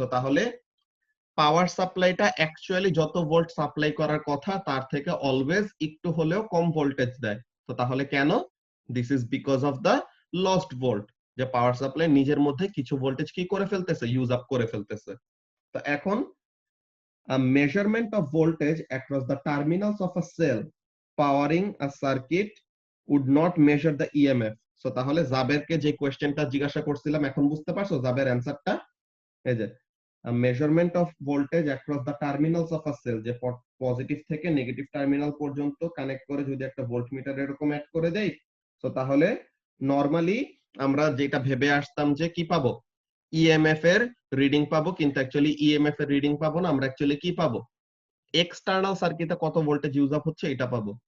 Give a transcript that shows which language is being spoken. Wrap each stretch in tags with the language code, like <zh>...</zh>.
<bn>So তাহলে পাওয়ার সাপ্লাইটা actually যত volt supply করার কথা তার থেকে অলওয়েজ একটু হলেও কম ভোল্টেজ দেয়। তো তাহলে কেন?</bn> <en>this is because of the lost volt,</en> <bn>যে পাওয়ার সাপ্লাই নিজের মধ্যে কিছু ভোল্টেজ কি করে ফেলতেছে, ইউজ আপ করে ফেলতেছে। তো এখন</bn> <en>a measurement of voltage across the terminals of a cell powering a circuit would not measure the EMF।</en> <bn>So তাহলে জাবেরকে যে কোশ্চেনটা জিজ্ঞাসা করছিলাম এখন বুঝতে পারছো জাবের অ্যানসারটা? এই যে</bn> <en>measurement of voltage across the terminals of a cell,</en> <bn>যে পজিটিভ থেকে নেগেটিভ টার্মিনাল পর্যন্ত কানেক্ট করে যদি একটা ভোল্টমিটার এরকম অ্যাড করে দেই, তো তাহলে নরমালি আমরা যেটা ভেবে আসতাম যে কি পাবো, ইএমএফ এর রিডিং পাবো, কিন্তু অ্যাকচুয়ালি ইএমএফ এর রিডিং পাবো না, আমরা অ্যাকচুয়ালি কি পাবো, এক্সটার্নাল সার্কিটে কত ভোল্টেজ ইউজ আপ হচ্ছে এটা পাবো।</bn>